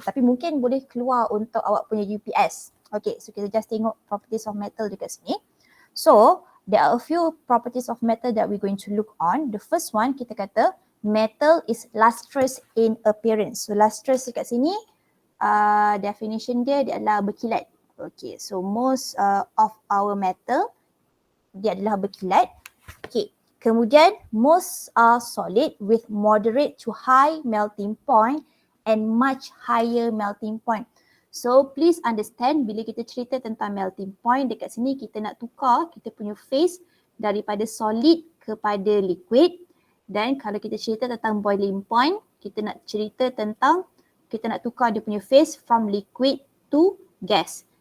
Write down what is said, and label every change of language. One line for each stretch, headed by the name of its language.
Malay: Tapi mungkin boleh keluar untuk awak punya UPS. Okay, so kita just tengok properties of metal dekat sini.
English: So, there are a few properties of metal that we're going to look on. The first one,
Malay: kita kata
English: metal is lustrous in appearance.
Malay: So lustrous dekat sini, definition dia adalah berkilat.
English: Okay, so most of our metal,
Malay: dia adalah berkilat.
English: Okay, kemudian most are solid with moderate to high melting point and much higher melting point.
Malay: So please understand bila kita cerita tentang melting point dekat sini kita nak tukar kita punya phase daripada solid kepada liquid, dan kalau kita cerita tentang boiling point kita nak cerita tentang kita nak tukar dia punya phase
English: from liquid to gas.